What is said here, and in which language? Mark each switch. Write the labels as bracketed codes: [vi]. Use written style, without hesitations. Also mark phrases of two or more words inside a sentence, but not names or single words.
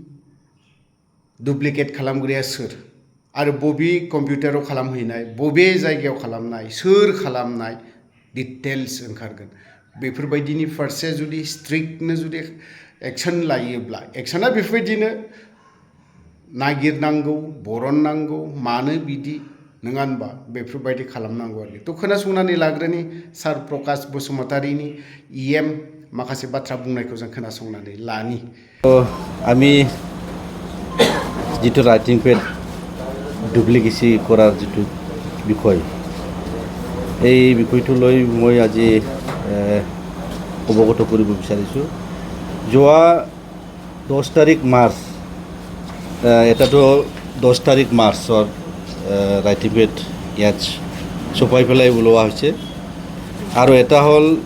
[brx] डुप्लिकेट खालामग्राया सोर आरो बबे कम्पिउटाराव खालामहैनाय बबे जायगायाव खालामनाय सोर खालामनाय डिटेल्स ओंखारगोन बेफोरबायदिनि फारसे जुदि स्ट्रिक्टनो जुदि एक्सन लायोब्ला एक्सना बेफोरबायदिनो नागिरनांगौ बरननांगौ मानो बिदि नङा होनबा बेफोरबायदि खालामनांगौ आरोखि थ' खोनासंनानै लाग्रोनि सार प्रकाश बसुमतारीनि इएम माखासे बाथ्रा बुंनायखौ जों खोनासंनानै लानि [as] আমি যিটো [en] writing pad [as] ডুপ্লিকেচি কৰাৰ যিটো বিষয় এই বিষয়টো লৈ মই আজি অৱগত কৰিব বিচাৰিছোঁ যোৱা 10 তাৰিখ মাৰ্চ এটাতো 10 তাৰিখ মাৰ্চৰ [en] writing pad [as] ইয়াত ছপাই পেলাই ওলোৱা হৈছে আৰু এটা হ'ল